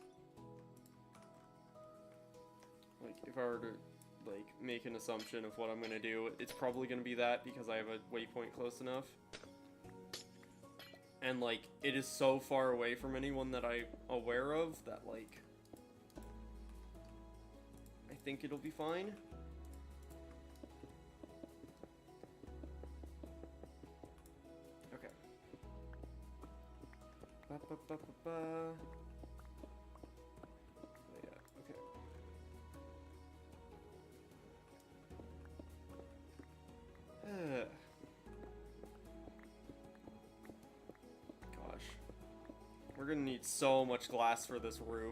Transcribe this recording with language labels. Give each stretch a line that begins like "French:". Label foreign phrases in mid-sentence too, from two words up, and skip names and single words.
English: Like, if I were to, like, make an assumption of what I'm gonna do, it's probably gonna be that because I have a waypoint close enough. And, like, it is so far away from anyone that I'm aware of that, like, I think it'll be fine. Okay. Ba-ba-ba-ba-ba. Gosh. We're gonna need so much glass for this roof.